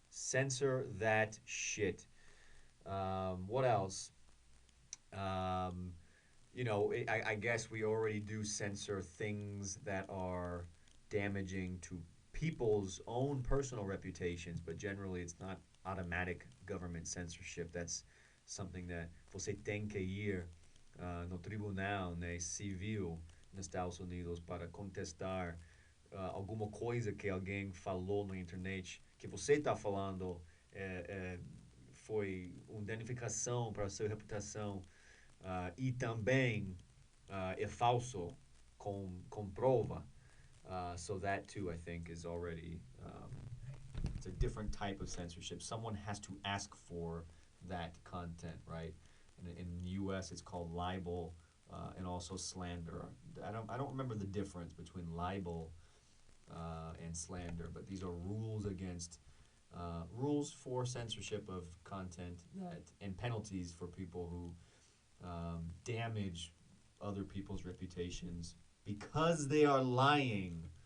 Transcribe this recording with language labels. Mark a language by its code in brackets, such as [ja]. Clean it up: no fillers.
[en] Censor that shit. What else? I guess we already do censor things that are damaging to people's own personal reputations, but generally it's not automatic government censorship. That's something that [pt] você tem que ir no tribunal, né, civil nos Estados Unidos para contestar alguma coisa que alguém falou na internet que você está falando foi uma danificação para a sua reputação e também é falso com prova. [en] So that too, I think, is already it's a different type of censorship. Someone has to ask for that content, right? In the U.S., it's called libel and also slander. I don't remember the difference between libel and slander, but these are rules against rules for censorship of content and penalties for people who damage other people's reputations because they are lying.